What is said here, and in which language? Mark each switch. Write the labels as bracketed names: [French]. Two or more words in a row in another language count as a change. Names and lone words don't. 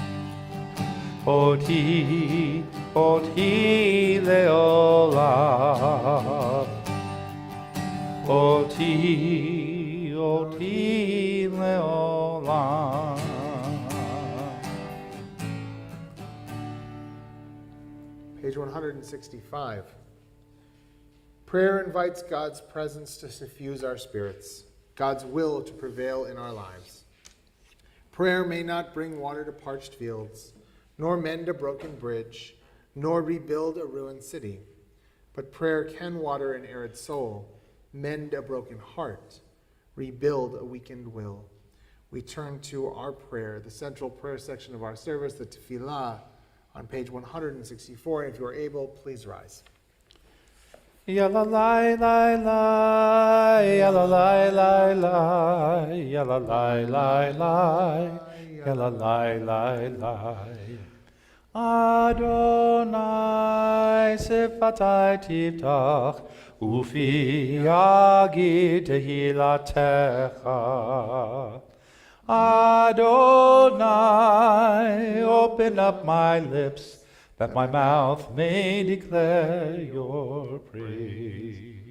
[Hebrew] אותי לעולם. אותי לעולם. [English] 165. Prayer invites God's presence to suffuse our spirits, God's will to prevail in our lives. Prayer may not bring water to parched fields, nor mend a broken bridge, nor rebuild a ruined city. But prayer can water an arid soul, mend a broken heart, rebuild a weakened will. We turn to our prayer, the central prayer section of our service, the Tefillah, on page 164. If you are able, please rise. Yalla lai lai lai, yalla lai lai lai, yalla lai lai lai, yalla lai lai lai. [Hebrew] אדוני שפתי תפתח, ופי יגיד תהלתך. Adonai, [English] open up my lips, that my mouth may declare your praise.